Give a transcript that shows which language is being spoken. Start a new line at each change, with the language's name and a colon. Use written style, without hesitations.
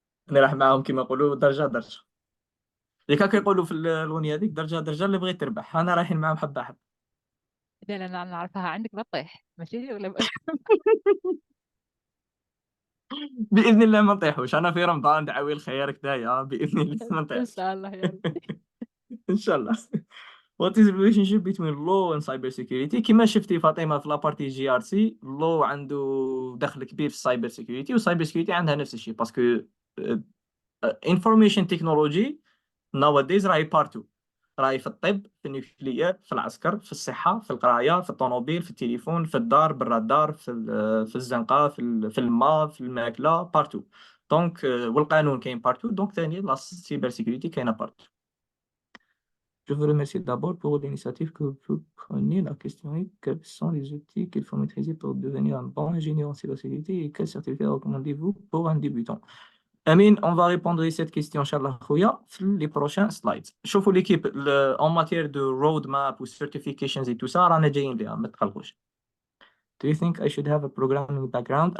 Arabic: انا راح معاهم كما يقولوا درجه درجه. اللي كانوا يقولوا في الاغنيه هذيك درجه درجه اللي بغيت تربح. انا رايحين معاهم حبه حبه. لا لا لا، نعرفها عندك بطيح ماشي ولا باذن الله ما نطيحوش. انا في رمضان دعوي الخير كدايا باذن الله ما ان نطيحوش. شاء الله يا رب. ان شاء الله.
English: What is the relationship between law and cybersecurity?
Arabic: كما شفتي فاطمة في لابارتي جي ار سي، law عنده دخل كبير في السايبر سيكيورتي، والسايبر سيكيورتي عندها نفس الشيء، باسكو
English: information technology nowadays
Arabic: راهي بارتو، راهي في الطب، في النيوكليير، في العسكر، في الصحة، في القراية، في الطوموبيل، في التليفون، في الدار، بالرادار، في الزنقة، في الماء، في الماكلة، بارتو. دونك والقانون كاين بارتو، دونك ثاني لا سيبر سيكوريتي كاينة بارتو.
French: Je vous remercie d'abord pour l'initiative que vous prenez. La question est quels sont les outils qu'il faut maîtriser pour devenir un bon ingénieur en cybersécurité et quel certificat recommandez-vous pour un débutant? Amine, on va répondre à cette question, Inch'Allah, Khouya, dans les prochains slides.
Arabic: شوفوا
French: l'équipe en matière de roadmap ou certifications et tout ça,
Arabic: رانا جايين ليها ما تقلقوش.
English: Do you think I should have a programming background?